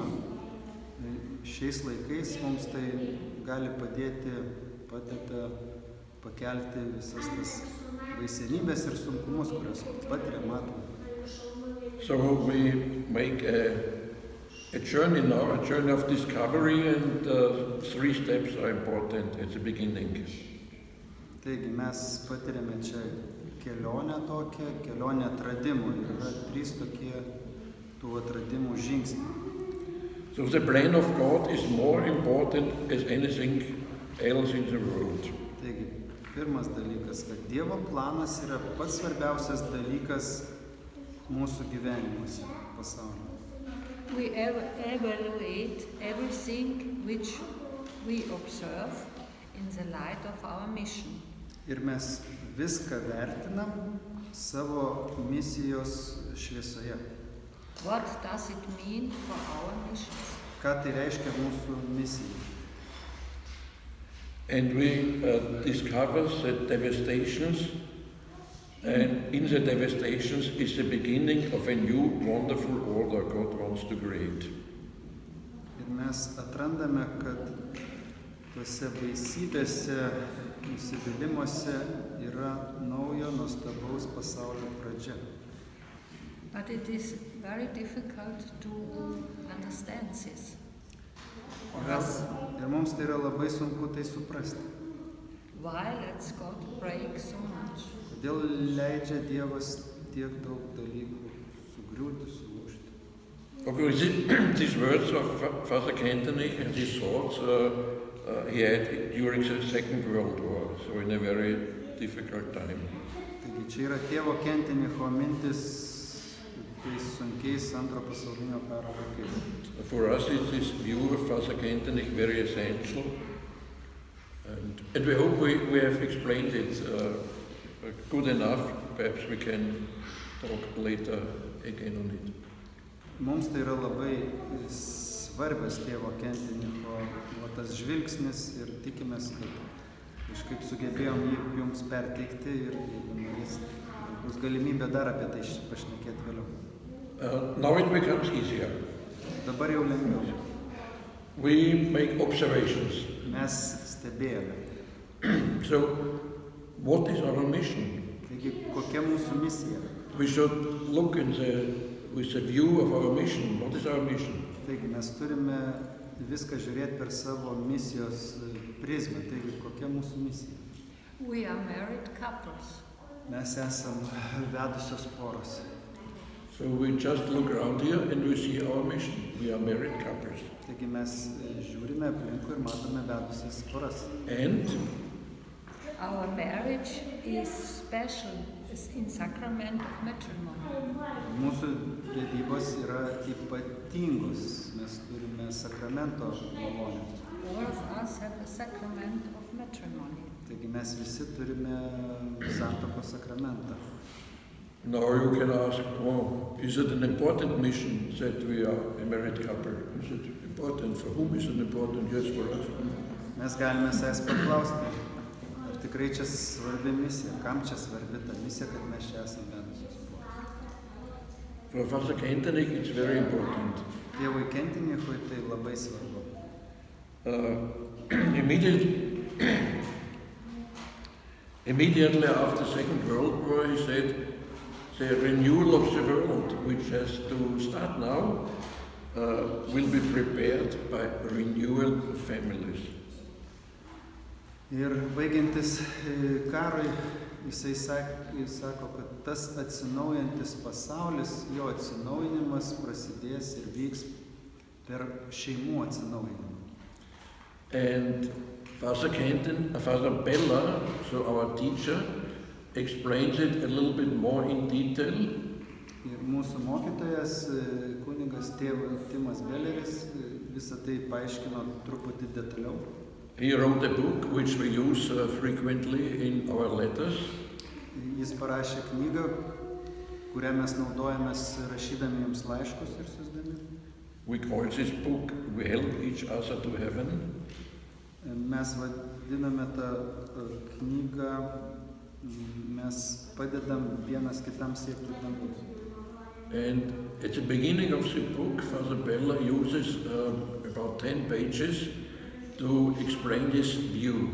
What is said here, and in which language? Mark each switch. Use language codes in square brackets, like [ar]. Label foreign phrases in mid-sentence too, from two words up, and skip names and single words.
[lt] Šiais laikais mums tai gali padeda pakelti visas tas baisenybės ir sunkumus, kurios patiria, matome. [en] So we make a journey now, a journey of discovery, and 3 steps are important at the beginning. [lt] Taigi mes patiriame čia kelionę tokią, kelionę atradimų. Ir yra 3 tokie tų atradimų žingsniai. [en] So the plan of God is more important as anything else in the world. [lt] Taigi, pirmas dalykas, kad Dievo planas yra pats svarbiausias dalykas mūsų gyvenimuose, pasaulyje. [en] We evaluate everything which we observe in the light of our mission. [lt] Ir mes viską vertinam savo misijos šviesoje. [en] What does it mean for our missions? [lt] Ką tai reiškia mūsų misijai? [en] And we discover the devastations, and in the devastations is the beginning of a new wonderful order God wants to create. [lt] Ir mes atrandame, kad tose baisybėse, nusivylimuose yra naujo nuostabaus pasaulio pradžia. [en] But it is very difficult to understand this. [lt] Ir mums tai yra labai sunku tai suprasti. [en] Why lets God break so much? [lt] Kodėl leidžia Dievas tiek daug dalykų sugriūti, sulūžti? [en] Okay, these words of Father Kentenich and these thoughts he had during the Second World War, so in a very difficult time. [lt] Taigi čia yra tėvo Kentenicho mintis tais sunkiais Antro pasaulinio karo laikais. [en] For us is this view of Father Kentenich very essential, and we hope we have explained it good enough. Perhaps we can talk later again on it. [lt] Mums tai yra labai svarbios tėvo Kentenicho tas žvilgsnis ir tikimės, kad kažkaip sugebėjom jį jums perteikti ir jeigu norės, bus galimybė dar apie tai pašnekėti vėliau. [en] Now it becomes easier. [lt] Dabar jau lengviau. [en] We make observations. [lt] Mes stebėjome. [en] So, what is our mission? [lt] Taigi, kokia mūsų misija? [en] We should look with the view of our mission. What is our mission? [lt] Taigi, mes turime viską žiūrėti per savo misijos prizmę. Taigi, kokia mūsų misija? [en] We are married couples. [lt] Mes esam vedusios poros. [en] So we just look around here and we see our mission. We are married couples. [lt] Taigi mes žiūrime aplinkui ir matome vedusias poras. [en] And our marriage is special in sacrament of matrimony. [lt] Mūsų vedybos yra ypatingos. Mes turime sakramento malonę. [en] All of us have a sacrament of matrimony. [lt] Taigi mes visi turime santuokos sakramentą. [en] now you can ask, oh, is it an important mission that we are a married couple? Is it important? For whom is it important? Yes, for us. [lt] Mes galime savęs paklausti, ar tikrai čia svarbi misija. Kam čia svarbi ta misija, kad mes čia esame vedusios poros? [en] For Father Kentenich, it's very important. [lt] Tėvui Kentenichui tai labai svarbu. [en] Immediately after the Second World War, he said, the renewal of the world, which has to start now, will be prepared by renewal of families. [lt] Ir baigiantis karui, jisai sako, kad tas atsinaujantis pasaulis, jo atsinaujinimas prasidės ir vyks per šeimų atsinaujinimą. [en] And Father Bella, so our teacher, explains it a little bit more in detail. [lt] Ir mūsų mokytojas, kunigas Timas Belleris, visą tai paaiškino truputį detaliau. [en] He wrote a book which we use frequently in our letters. [lt] Jis parašė knygą, kurią mes naudojamės rašydami jums laiškus ir siųsdami. [en] We call this book We Help Each Other to Heaven. [lt] Mes vadiname tą knygą Mes padedam vienas kitam siekti dangaus. [en] And at the beginning of the book, Father Bella uses about 10 pages to explain this view.